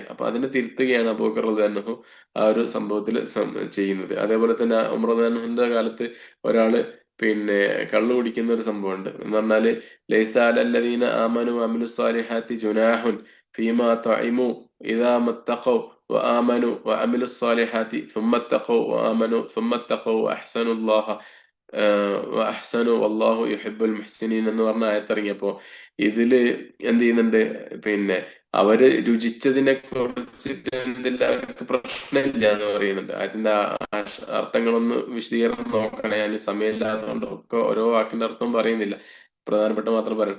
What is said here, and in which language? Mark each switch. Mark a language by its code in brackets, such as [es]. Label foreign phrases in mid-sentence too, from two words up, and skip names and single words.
[ml] അപ്പൊ അതിനെ തിരുത്തുകയാണ് അബൂബക്കർ [ar] رضي الله عنه [ml] ആ ഒരു സംഭവത്തിൽ ചെയ്യുന്നത്. അതേപോലെ തന്നെ ഉമർ [ar] رضي الله عنه [ml] കാലത്ത് ഒരാള് പിന്നെ കള്ളു കുടിക്കുന്ന ഒരു സംഭവമുണ്ട്. എന്ന് പറഞ്ഞാല് [ar] ليس على الذين آمنوا وعملوا الصالحات جناح فيما طعموا إذا ما اتقوا وآمنوا وعملوا الصالحات ثم اتقوا وآمنوا ثم اتقوا وأحسنوا الله أحسنوا والله يحب المحسنين [ml] എന്ന് പറഞ്ഞ ആയത്തിറങ്ങിയപ്പോ ഇതില് എന്ത് ചെയ്യുന്നുണ്ട്, പിന്നെ അവര് രുചിച്ചതിനെ കുറിച്ചിട്ട് എന്തില്ല അവർക്ക് പ്രശ്നമില്ല എന്ന് പറയുന്നുണ്ട്. അതിന്റെ അർത്ഥങ്ങളൊന്ന് വിശദീകരണം നോക്കണേ, അതിന് സമയമില്ലാത്തതുകൊണ്ട് ഒക്കെ ഓരോ വാക്കിന്റെ അർത്ഥം പറയുന്നില്ല, പ്രധാനപ്പെട്ട മാത്രം പറയണം.